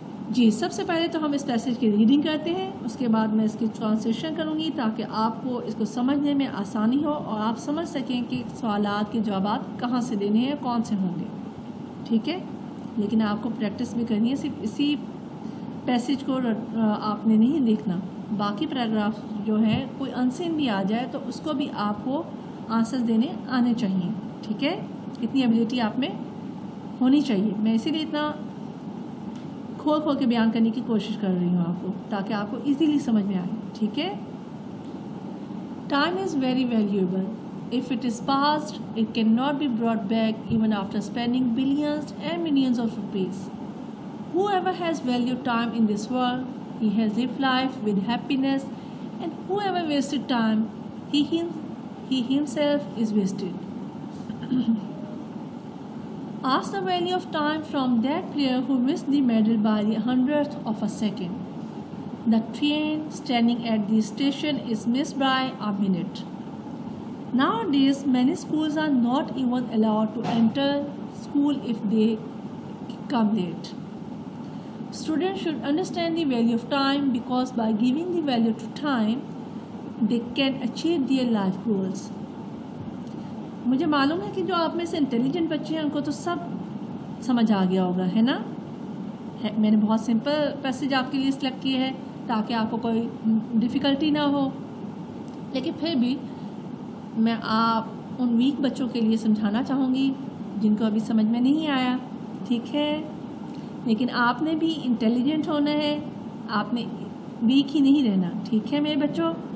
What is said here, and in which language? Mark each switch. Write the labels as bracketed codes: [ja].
[ur] جی؟ سب سے پہلے تو ہم اس پیسج کی ریڈنگ کرتے ہیں، اس کے بعد میں اس کی ٹرانسلیشن کروں گی تاکہ آپ کو اس کو سمجھنے میں آسانی ہو اور آپ سمجھ سکیں کہ سوالات کے جوابات کہاں سے دینے ہیں، کون سے ہوں گے، ٹھیک ہے؟ لیکن آپ کو پریکٹس بھی کرنی ہے، صرف اسی پیسج کو آپ نے نہیں دیکھنا، باقی پیراگراف جو ہے کوئی انسین بھی آ جائے تو اس کو بھی آپ کو آنسر دینے آنے چاہیے، ٹھیک ہے؟ اتنی ایبلٹی آپ میں ہونی چاہیے۔ میں اسی لیے اتنا کھول کھول کے بیان کرنے کی کوشش کر رہی ہوں آپ کو، تاکہ آپ کو ایزیلی سمجھ میں آئے، ٹھیک ہے؟ [en] Time is very valuable. If it is past, it cannot be brought back even after spending billions and millions of rupees. Whoever has valued time in this world, he has lived life with happiness, and whoever wasted time, he himself is wasted. Ask the value of time from that player who missed the medal by the 100th of a second. The train standing at the station is missed by a minute. Nowadays, many schools are not even allowed to enter school if they come late. Students should understand the value of time because by giving the value to time, they can achieve their life goals. [ur] مجھے معلوم ہے کہ جو آپ میں سے intelligent بچے ہیں ان کو تو سب سمجھ آ گیا ہوگا، ہے نا؟ میں نے بہت سمپل پیسج آپ کے لیے سلیکٹ کیے ہے تاکہ آپ کو کوئی ڈیفیکلٹی نہ ہو، لیکن پھر بھی میں آپ ان ویک بچوں کے لیے سمجھانا چاہوں گی جن کو ابھی سمجھ میں نہیں آیا، ٹھیک ہے؟ لیکن آپ نے بھی انٹیلیجنٹ ہونا ہے، آپ نے ویک ہی نہیں رہنا، ٹھیک ہے میرے بچوں؟